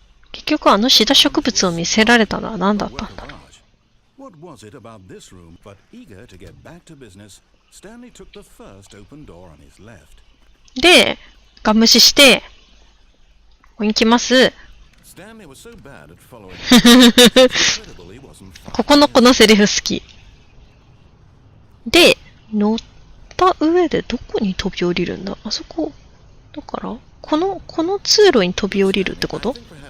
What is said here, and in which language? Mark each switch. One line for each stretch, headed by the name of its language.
Japanese: 結局あのシダ植物を見せられたのは何だったんだろう。
English: What was it about this room? But eager to get back to business, Stanley took the first open door on his left.
Japanese: で、ガン無視して、ここに来ます。
English: Stanley was so bad at following.
Japanese: ここのこのセリフ好き。で、乗った上でどこに飛び降りるんだ？あそこ。だから、この通路に飛び降りるってことかな？